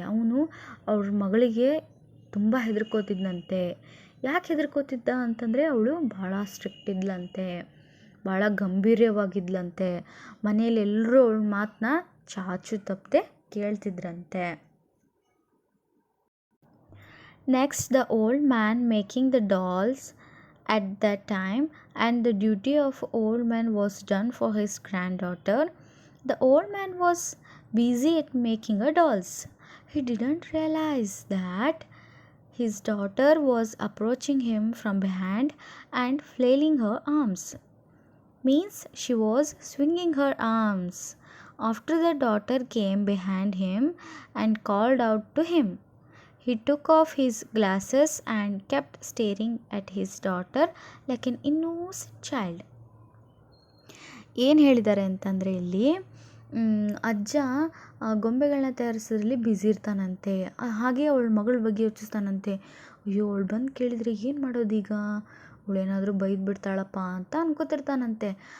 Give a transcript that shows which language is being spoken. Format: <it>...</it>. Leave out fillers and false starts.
<kn>ಅವನು ಅವ್ರ ಮಗಳಿಗೆ ತುಂಬ ಹೆದರ್ಕೋತಿದ್ನಂತೆ. ಯಾಕೆ ಹೆದರ್ಕೋತಿದ್ದ ಅಂತಂದರೆ, ಅವಳು ಭಾಳ ಸ್ಟ್ರಿಕ್ಟ್ ಇದ್ಲಂತೆ, ಭಾಳ ಗಂಭೀರ್ಯವಾಗಿದ್ಲಂತೆ. ಮನೇಲಿ ಎಲ್ಲರೂ ಅವಳ ಮಾತನ್ನ ಚಾಚು ತಪ್ಪದೆ ಕೇಳ್ತಿದ್ರಂತೆ.</kn> <en>Next, the old man making the dolls at that time, and the duty of old man was done for his granddaughter. The old man was busy at making her dolls. He didn't realize that his daughter was approaching him from behind and flailing her arms. Means she was swinging her arms. After the daughter came behind him and called out to him. He took off his glasses and kept staring at his daughter like an innocent child.</en> <kn>ಏನು ಹೇಳಿದ್ದಾರೆ ಅಂತಂದರೆ ಇಲ್ಲಿ ಅಜ್ಜ ಗೊಂಬೆಗಳನ್ನ ತಯಾರಿಸೋದ್ರಲ್ಲಿ busy ಇರ್ತಾನಂತೆ. ಹಾಗೆ ಅವಳ ಮಗಳ ಬಗ್ಗೆ ಯೋಚಿಸ್ತಾನಂತೆ. ಅಯ್ಯೋ, ಅವಳು ಬಂದು ಕೇಳಿದರೆ ಏನು ಮಾಡೋದೀಗ, ಅವಳೇನಾದರೂ ಬೈದು ಬಿಡ್ತಾಳಪ್ಪ ಅಂತ ಅನ್ಕೋತಿರ್ತಾನಂತೆ.</kn>